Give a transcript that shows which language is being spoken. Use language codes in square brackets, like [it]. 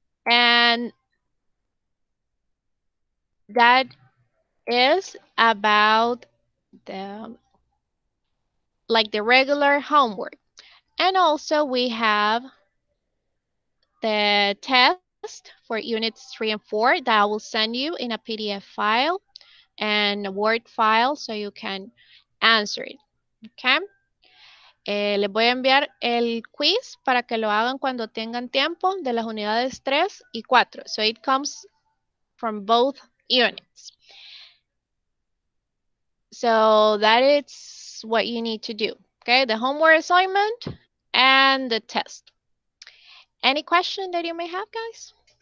[en] And that is about the regular homework. And also we have the test for units 3 and 4 that I will send you in a PDF file and a Word file so you can answer it, okay? [es] Les voy a enviar el quiz para que lo hagan cuando tengan tiempo de las unidades 3 y 4. [en] So it comes from both units. So that is what you need to do. Okay, the homework assignment and the test. Any question that you may have, guys?